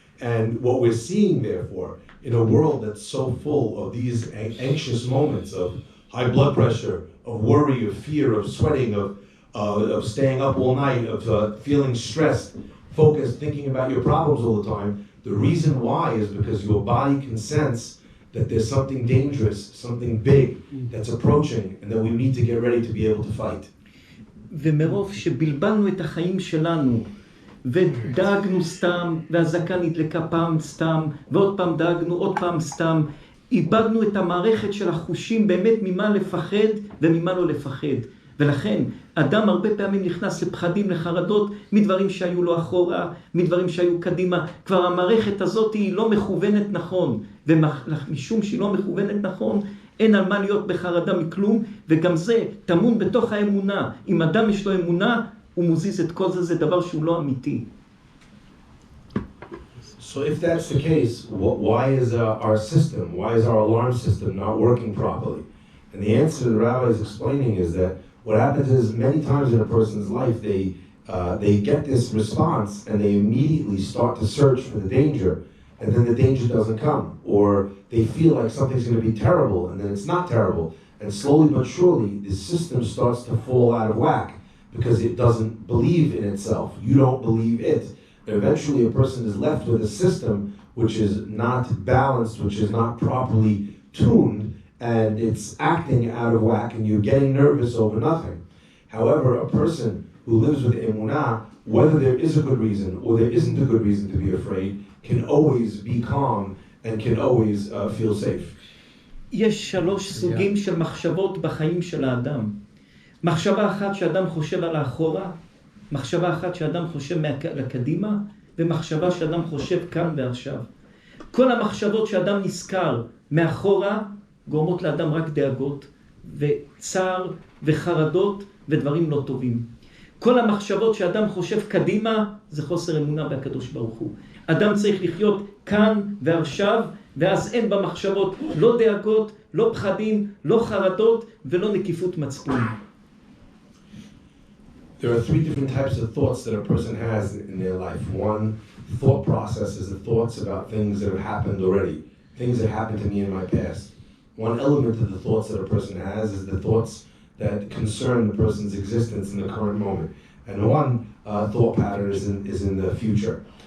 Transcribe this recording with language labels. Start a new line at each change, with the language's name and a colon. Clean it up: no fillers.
English: And what we're seeing, therefore, in a world that's so full of these anxious moments of high blood pressure, of worry, of fear, of sweating, of staying up all night, of feeling stressed, focused, thinking about your problems all the time, the reason why is because your body can sense that there's something dangerous, something big that's approaching, and that we need to get ready to be able to fight.
Hebrew: ומרוב שבלבלנו את החיים שלנו, ודאגנו סתם, והזקה נדלקה פעם סתם, ועוד פעם דאגנו, עוד פעם סתם, איבדנו את המערכת של החושים באמת ממה לפחד וממה לא לפחד. ולכן, אדם הרבה פעמים נכנס לפחדים, לחרדות, מדברים שהיו לו אחורה, מדברים שהיו קדימה. כבר המערכת הזאת היא לא מכוונת נכון, ומשום שהיא לא מכוונת נכון, אין על מה להיות בחרדה מכלום, וגם זה טמון בתוך האמונה. אם אדם יש לו אמונה, הוא מוזיז את כל זה, זה דבר שהוא לא אמיתי.
English: So if that's the case, why is our system, why is our alarm system not working properly? And the answer the rabbi is explaining is that what happens is many times in a person's life, they get this response and they immediately start to search for the danger, and then the danger doesn't come. Or they feel like something's going to be terrible, and then it's not terrible. And slowly but surely, the system starts to fall out of whack because it doesn't believe in itself. You don't believe it. And eventually a person is left with a system which is not balanced, which is not properly tuned, and it's acting out of whack, and you're getting nervous over nothing. However, a person who lives with emunah, whether there is a good reason or there isn't a good reason to be afraid, can always be calm and can always feel safe.
Hebrew: יש שלוש סוגים של מחשבות בחיים של האדם. מחשבה אחת שאדם חושב על האחורה, מחשבה אחת שאדם חושב לקדימה, ומחשבה שאדם חושב כאן ועכשיו. כל המחשבות שאדם נזכר מאחורה, גורמות לאדם רק דאגות, וצער, וחרדות, ודברים לא טובים. כל המחשבות שאדם חושב קדימה, זה חוסר אמונה בקדוש ברוך הוא. אדם צריך לחיות כאן ועכשיו, ואז אין במחשבות לא דאגות, לא פחדים, לא חרדות, ולא נקיפות מצפון.
English: There are three different types of thoughts that a person has in their life. One thought process is the thoughts about things that have happened already, things that happened to me in my past. One element of the thoughts that a person has is the thoughts that concern the person's existence in the current moment. And one thought pattern is in the future.